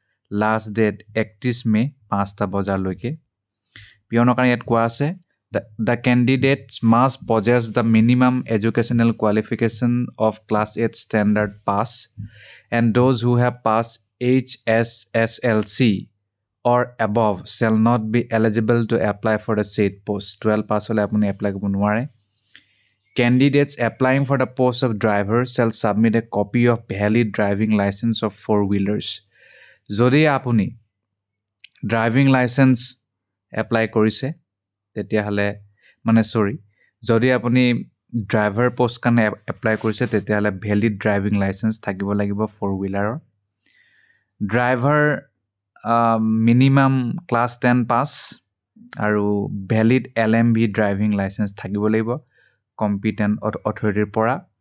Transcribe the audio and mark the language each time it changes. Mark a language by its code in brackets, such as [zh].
[as] Last date 31 মে' 5টা বজালৈকে। পিয়নৰ কাৰণে ইয়াত কোৱা আছে [en] the candidates must possess the minimum educational qualification of class 8 standard pass and those who have passed HSSLC or above shall not be eligible to apply for the said post. [as] 12 pass হলে আপুনি apply কৰিব নোৱাৰে। [en] Candidates applying for the post of driver shall submit a copy of valid driving license of 4-wheelers. [as] যদি আপুনি driving licence apply কৰিছে তেতিয়াহ'লে যদি আপুনি ড্ৰাইভাৰ পোষ্ট কাৰণে এপ্লাই কৰিছে তেতিয়াহ'লে ভেলিড ড্ৰাইভিং লাইচেন্স থাকিব লাগিব 4-wheeler। ড্ৰাইভাৰ মিনিমাম ক্লাছ 10 পাছ আৰু ভেলিড LMV ড্ৰাইভিং লাইচেন্স থাকিব লাগিব কম্পিটেণ্ট অথৰিটিৰ পৰা।